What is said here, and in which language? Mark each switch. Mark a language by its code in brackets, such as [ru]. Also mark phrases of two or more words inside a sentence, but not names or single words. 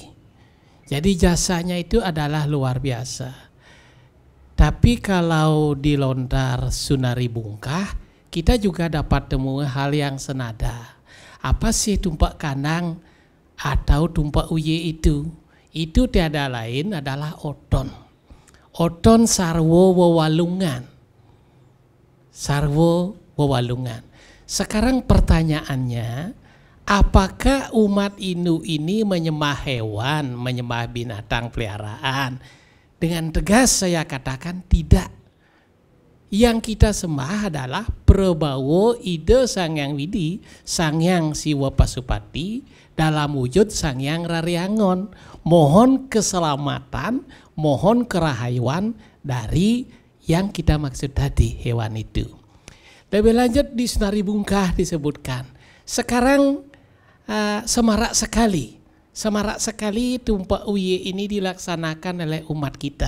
[id] Jadi jasanya itu adalah luar biasa. Tapi kalau di lontar Sunari Bungkah, kita juga dapat temui hal yang senada. Apa sih Tumpak Kandang atau Tumpak Uye itu? Itu tiada lain adalah oton. [ban] Oton sarwo wewalungan. Sarwo wewalungan. [id] Sekarang pertanyaannya, apakah umat Hindu ini menyembah hewan, menyembah binatang peliharaan? Dengan tegas saya katakan tidak. Yang kita sembah adalah Prabawa Ida Sang Hyang Widi, Sang Hyang Siwa Pasupati dalam wujud Sang Hyang Rariangon. Mohon keselamatan, mohon kerahayuan dari yang kita maksud tadi, hewan itu. Lebih lanjut di Sunari Bungkah disebutkan, sekarang semarak sekali Tumpak Uye ini dilaksanakan oleh umat kita.